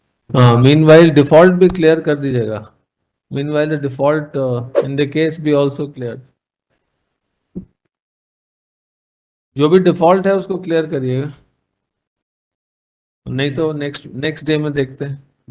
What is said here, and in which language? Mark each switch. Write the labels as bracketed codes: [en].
[hi] Meanwhile default भी clear कर दीजिएगा। [en] Meanwhile the default in the case be also cleared. [hi] जो भी डिफॉल्ट है उसको क्लियर करिएगा, नहीं तो नेक्स्ट डे में देखते हैं।